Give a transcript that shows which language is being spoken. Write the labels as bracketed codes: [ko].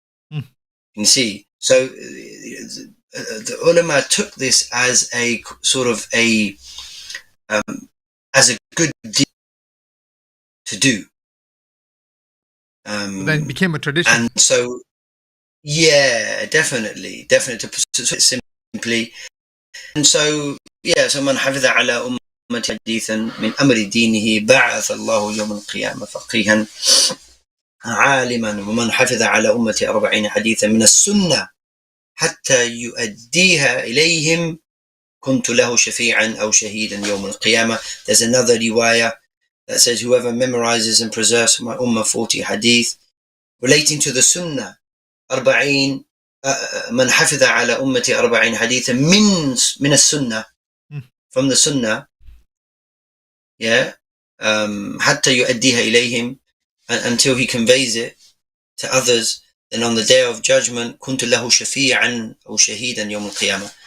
[en] You can see. So the ulama took this as a sort of a as a good deed to do. Then it became a tradition. And so, yeah, definitely, to put it simply. And so, yeah, so [ar] من حفظ على أمة حديثا من أمر دينه بعث الله يوم القيامة فقيها عالما ومن حفظ على أمة 40 حديثا من السنة حتى يؤديها إليهم كنت له شفيعا أو شهيدا يوم القيامة. [en] There's another riwayah that says whoever memorizes and preserves my ummah 40 hadith relating to the sunnah [ar] 40 من حفظ على أمتي 40 حديثا من السنة [en] from the sunnah, yeah, [ar] حتى يؤديها إليهم, [en] until he conveys it to others, then on the day of judgment [ar] كنت له شفيعا أو شهيدا يوم القيامة.